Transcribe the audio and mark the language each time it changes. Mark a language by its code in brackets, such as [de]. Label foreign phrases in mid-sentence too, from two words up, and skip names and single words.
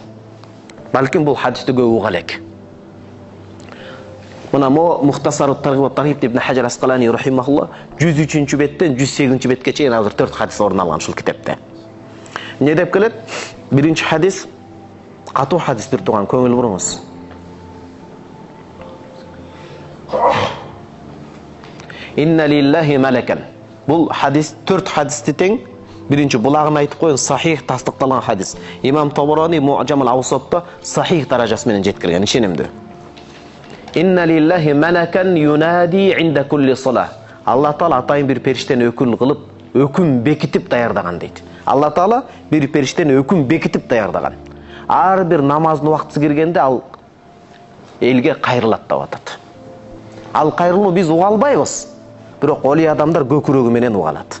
[ky] Балким бул хадисти көп уга элек. Мына Мухтасарут Таргиб Ибн Хаджар Асқалани рахимахулла 103-чү беттен 108-чи бетке чейин азыр 4 хадис орун алган ушул китепте. Не деп келет? Биринчи хадис катуу хадистир туган, көңүл буруңуз. [ar] إن لله ملكا. [ky] Бул хадис 4 хадисти тең. Биринчи булагын айтып коюн, сахих тастыкталган хадис. Имам Табарани Муъджамул Авсатта сахих даражасы менен жеткирген, ишенимдүү. [ar] إن لله ملكا ينادي عند كل صلاة. [ky] Алла Таала атайын бир периштени өкүл кылып, өкүм бекитип даярдаган дейт. Алла Таала бир периштени өкүм бекитип даярдаган. Ар бир намаздын убактысы киргенде ал элге кайрылат деп атат. Ал кайрылууну биз уга албайбыз. Бирок оли адамдар көкүрөгү менен уга алат.